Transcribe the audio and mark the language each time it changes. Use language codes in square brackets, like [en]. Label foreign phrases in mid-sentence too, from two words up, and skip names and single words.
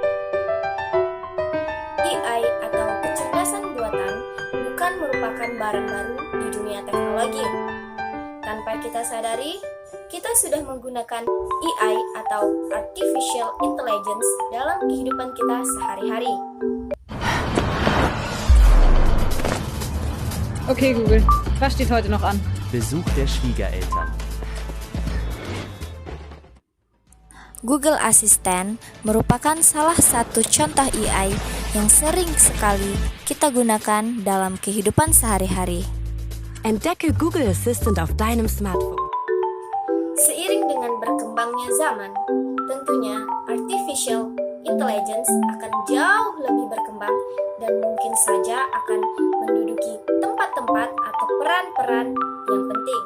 [id] AI atau kecerdasan buatan bukan merupakan barang baru di dunia teknologi. Tanpa kita sadari, kita sudah menggunakan AI atau [en] Artificial Intelligence [id] dalam kehidupan kita sehari-hari. [de] Okay, Google, was steht heute noch an? Besuch der Schwiegereltern. [id] Google Assistant merupakan salah satu contoh AI yang sering sekali kita gunakan dalam kehidupan sehari-hari. [de] Entdecke Google Assistant auf deinem Smartphone. [id] Seiring dengan berkembangnya zaman, tentunya [en] artificial intelligence [id] akan jauh lebih berkembang dan mungkin saja akan menduduki tempat-tempat atau peran-peran yang penting.